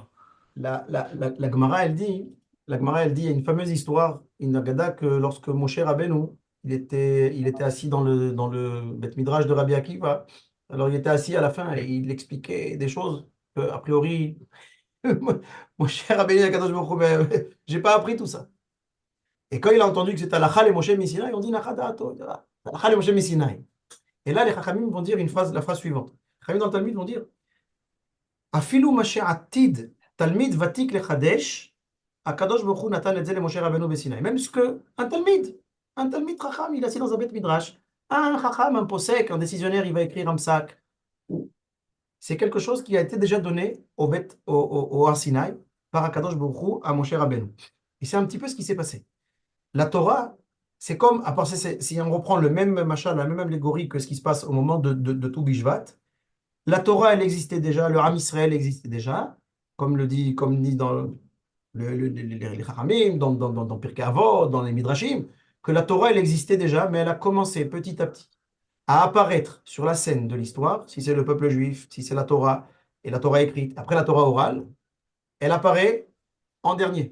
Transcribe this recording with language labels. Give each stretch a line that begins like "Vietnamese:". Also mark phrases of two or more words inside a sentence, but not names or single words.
French: La Gemara, elle dit, il y a une fameuse histoire, une Agada, que lorsque Moshe Rabbeinu, il était assis dans le Beth Midrash de Rabbi Akiva, alors il était assis à la fin et il expliquait des choses que, a priori, Moshe Rabbeinu,
Hebrew: הקדוש ברוך הוא,
French: ben, j'ai pas appris tout ça. Et quand il a entendu que c'était
Hebrew: הלכה למשה מסיני,
French: on dit Nachadato,
Hebrew: הלכה למשה מסיני.
French: Et là, les Chachamim vont dire la phrase suivante. Les Chachamim dans le Talmud vont dire
Hebrew: אפילו מה שעתיד תלמיד ותיק לחדש הקדוש ברוך הוא נתן את זה למשה רבינו בסיני.
French: Même ce que un
Hebrew: תלמיד חכם,
French: il est assis dans un Beth Midrash. Un Chacham, un posek, un décisionnaire, il va écrire un psak. C'est quelque chose qui a été déjà donné au Har Sinaï par
Hebrew: הקדוש ברוך הוא
French: à Moshe Rabbeinu. Et c'est un petit peu ce qui s'est passé. La Torah, c'est comme, à part si on reprend le même machal, la même allégorie que ce qui se passe au moment de Tou Bishvat, la Torah, elle existait déjà, le
Hebrew: עם ישראל
French: existait déjà, comme dit dans les Chachamim, dans Pirkei Avot, dans les Midrashim, que la Torah, elle existait déjà, mais elle a commencé petit à petit à apparaître sur la scène de l'histoire, si c'est le peuple juif, si c'est la Torah, et la Torah écrite, après la Torah orale, elle apparaît en dernier.